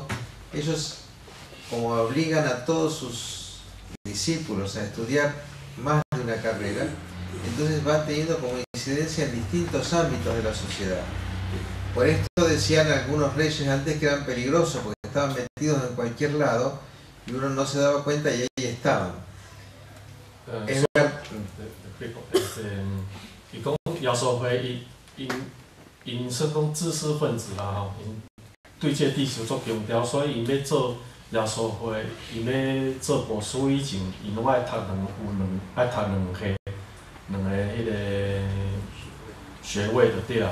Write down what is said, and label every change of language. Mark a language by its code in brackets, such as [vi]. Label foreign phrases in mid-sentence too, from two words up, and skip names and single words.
[es] Ellos como obligan a todos sus discípulos a estudiar más de una carrera, entonces van teniendo como incidencia en distintos ámbitos de la sociedad. Por esto decían algunos reyes antes que eran peligrosos porque estaban metidos en cualquier lado y uno no se daba cuenta y ahí estaban. [nan] 伊讲耶稣会因算讲知识分子啦吼，因对这地球足强调，所以因要做耶稣会因要做牧师以前，因拢爱读爱读两个迄个学位就对啊。